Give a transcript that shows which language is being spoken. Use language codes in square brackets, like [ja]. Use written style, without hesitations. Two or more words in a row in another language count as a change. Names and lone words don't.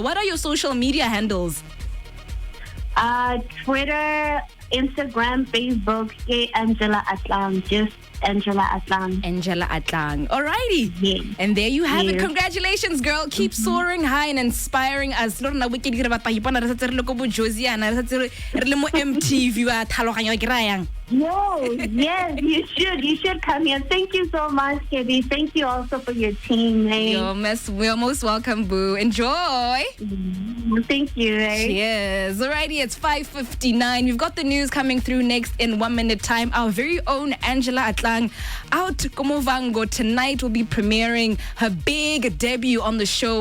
[en] What are your social media handles? Twitter, Instagram, Facebook, Angela Atlam. Just Angela Atlang. Angela Atlang. Alrighty. Yes. And there you have it. Yes. Congratulations, girl. Keep soaring high and inspiring us. [tn] Lorna we ke dira ba taipana re setse re le ko bo Josiana re setse re le mo MTV wa tlhaloganya ke rayang. [en] Yo, yes, you should. You should come here. Thank you so much, Kedi. Thank you also for your team, eh? You're most welcome, boo. Enjoy. Thank you, eh? Cheers. Alrighty, it's 5:59. We've got the news coming through next in 1 minute time. Our very own Angela Atlang out Muvhango tonight will be premiering her big debut on the show.